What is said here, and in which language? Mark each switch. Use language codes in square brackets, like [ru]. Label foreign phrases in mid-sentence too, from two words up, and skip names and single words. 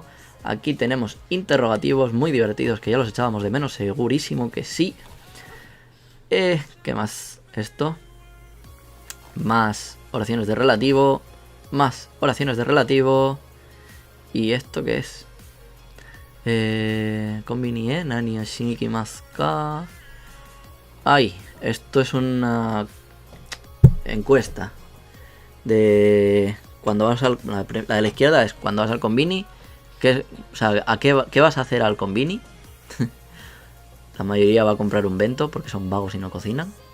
[es] Aquí tenemos interrogativos muy divertidos que ya los echábamos de menos, segurísimo que sí. ¿Qué más? Esto. Más oraciones de relativo. Más oraciones de relativo. ¿Y esto qué es? [ja] コンビニ何しに行きますか. [es] Ay, esto es una encuesta de cuando vas al... La de la izquierda es cuando vas al konbini. O sea, ¿qué vas a hacer al konbini? La mayoría va a comprar un bento porque son vagos y no cocinan.